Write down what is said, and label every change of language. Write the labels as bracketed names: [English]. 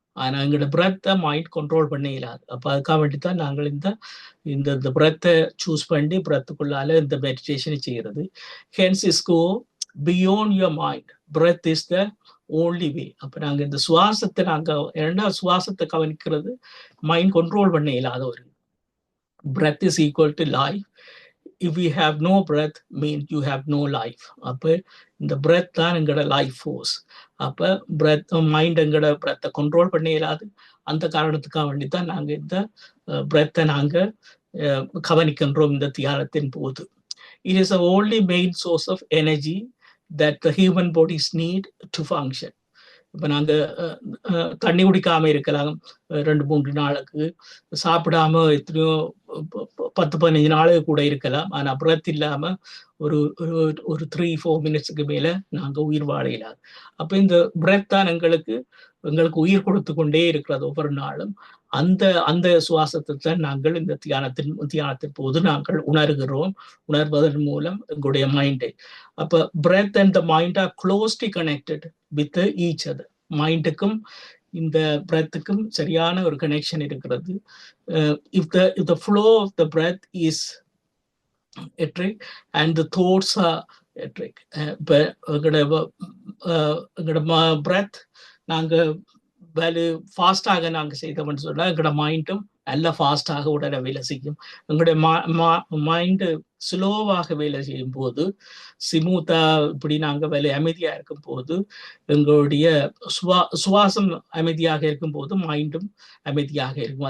[Tamil] ஆனா எங்களோட பிரெத்தை mind control பண்ண இயலாது. அப்ப அதுக்காக வேண்டித்தான் நாங்கள் இந்த பிரெத்தை சூஸ் பண்ணி பிரெத்துக்குள்ளால இந்த மெடிடேஷனை செய்யறது. [English] Hence is go beyond your mind. Breath is the only way. [Tamil] அப்ப நாங்க இந்த சுவாசத்தை சுவாசத்தை கவனிக்கிறது மைண்ட் கண்ட்ரோல் பண்ண இயலாத ஒரு. [English] Breath is equal to life. If we have no breath, means you have no life. [Tamil] அப்ப இந்த breath தான் எங்களோட லைஃப் ஃபோர்ஸ். அப்ப breath மைண்ட் எங்களோட breath கண்ட்ரோல் பண்ண இயலாது. அந்த காரணத்துக்காக வேண்டித்தான் நாங்க இந்த breath நாங்க கவனிக்கின்றோம் இந்த தியானத்தின் போது. [English] It is the only main source of energy that the human bodies need to function. [Tamil] இப்ப நாங்க தண்ணி குடிக்காம இருக்கலாம் 2-3 நாளுக்கு, சாப்பிடாம எத்தனையோ 10-15 நாளுக்கு கூட இருக்கலாம். ஆனா பிரெத் இல்லாம ஒரு 3-4 மினிட்ஸுக்கு மேல நாங்க உயிர் வாழ இயலாது. அப்ப இந்த பிரெத் தான் எங்களுக்கு உயிர் கொடுத்து கொண்டே இருக்கிறது ஒவ்வொரு நாளும். அந்த சுவாசத்தை தான் நாங்கள் இந்த தியானத்தின் போது நாங்கள் உணர்வதன் மூலம் எங்களுடைய மைண்டை. அப்ப [English] Breath and the mind are closely connected with each other. [Tamil] மைண்டுக்கும் இந்த பிரெத்துக்கும் சரியான ஒரு கனெக்ஷன் இருக்கிறது. [English] if the flow of the breath is etheric and the thoughts are etheric. [Tamil] எங்களோட பிரெத் நாங்க ஃபாஸ்டாக நாங்க செய்தோம்னு சொன்னா எங்களோட மைண்டும் நல்லா ஃபாஸ்டாக உடனே வேலை செய்யும். எங்களுடைய மைண்டு ஸ்லோவாக வேலை செய்யும் போது, ஸ்மூத்தா இப்படி நாங்க அமைதியா இருக்கும் போது, எங்களுடைய சுவாசம் அமைதியாக இருக்கும் போது மைண்டும் அமைதியாக இருக்கும்.